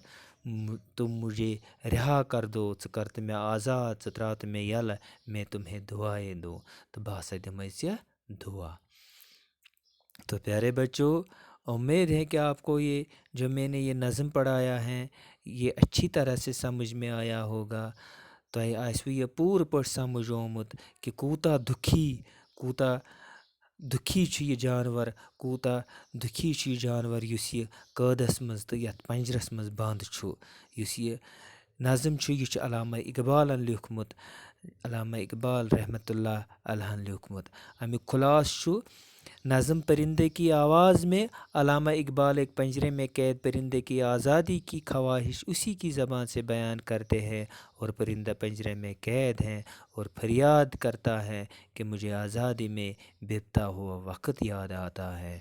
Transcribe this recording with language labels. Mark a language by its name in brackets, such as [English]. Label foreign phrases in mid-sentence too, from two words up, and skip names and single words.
[Urdu] تم مجھے رہا کر دو [Kashmiri] ژٕ کر تہٕ مےٚ آزاد ژٕ ترٛاو تہٕ مےٚ یَلہٕ [Urdu] میں تمہیں دعائیں دوں [Kashmiri] تہٕ بہٕ ہسا دِمے ژےٚ دعا. [Urdu] تو پیارے بچوں امید ہے کہ آپ کو یہ جو میں نے یہ نظم پڑھایا ہے یہ اچھی طرح سے سمجھ میں آیا ہوگا. [Kashmiri] تۄہہِ آسوٕ یہِ پوٗرٕ پٲٹھۍ سمجھ آمُت کہ کوٗتاہ دُکھی چھُ یہِ جانور کوٗتاہ دُکھی چھُ یہِ جانور یُس یہِ قٲدس منٛز تہٕ یتھ پنجرس منٛز بنٛد چھُ. یُس یہِ نظم چھُ یہِ چھُ علامہ اقبالن لیوٗکھمُت علامہ اقبال رحمتہ اللہ علیہن لیوٗکھمُت. امیُک خُلاصہٕ چھُ [Urdu] نظم پرندے کی آواز میں علامہ اقبال ایک پنجرے میں قید پرندے کی آزادی کی خواہش اسی کی زبان سے بیان کرتے ہیں اور پرندہ پنجرے میں قید ہے اور فریاد کرتا ہے کہ مجھے آزادی میں بیتتا ہوا وقت یاد آتا ہے.